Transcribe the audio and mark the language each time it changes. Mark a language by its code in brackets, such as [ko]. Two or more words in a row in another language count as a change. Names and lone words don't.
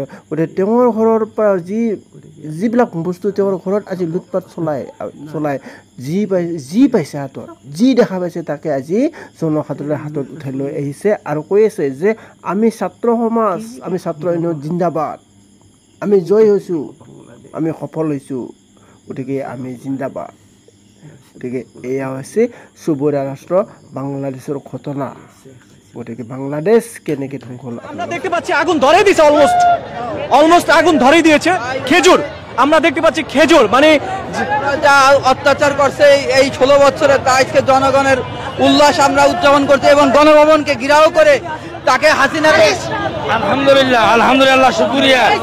[as] গতিকে তেওঁৰ ঘৰৰ পৰা যিবিলাক বস্তু তেওঁৰ ঘৰত আজি লুটপাট চলাই যি পাইছে হাতত, যি দেখা পাইছে, তাকে আজি জনসাধাৰণে হাতত উঠাই লৈ আহিছে আৰু কৈ আছে যে আমি ছাত্ৰ সমাজ, আমি ছাত্ৰ ইউনিয়ন জিন্দাবাদ, আমি জয় হৈছোঁ, আমি সফল হৈছোঁ, গতিকে আমি জিন্দাবাদ। গতিকে এয়া হৈছে চুবুৰীয়া ৰাষ্ট্ৰ বাংলাদেশৰ ঘটনা। গতিকে বাংলাদেশ কেনেকৈ ধ্বংস হ'ল [bn] আমরা দেখতে পাচ্ছি, আগুন ধরে দিয়েছে, অলমোস্ট আগুন ধরে দিয়েছে। খেজুর আমরা দেখতে পাচ্ছি, খেজুর মানে যা অত্যাচার করছে এই 16 বছরে, তা আজকে জনগণের উল্লাস আমরা উদযাপন করছি, এবং গণভবনকে ঘিরাও করে তাকে হাসিনাকে আলহামদুলিল্লাহ শুকরিয়া।